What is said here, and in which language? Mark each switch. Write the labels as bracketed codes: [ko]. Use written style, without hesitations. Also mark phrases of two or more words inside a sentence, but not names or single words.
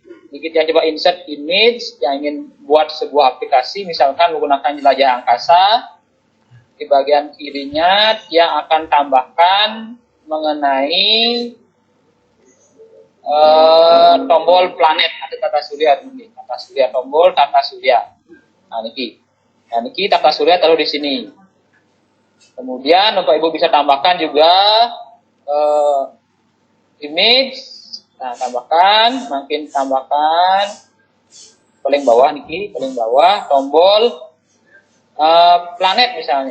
[id] Niki yang coba [en] insert image, [id] yang ingin buat sebuah aplikasi, misalkan menggunakan jelajah angkasa. Di bagian kirinya dia akan tambahkan mengenai tombol planet atau tata surya ini. Tata surya, tombol tata surya. Nah, niki tata surya taruh di sini. Kemudian Bapak Ibu bisa tambahkan juga image. Nah, makin tambahkan paling bawah niki, paling bawah tombol planet misalnya.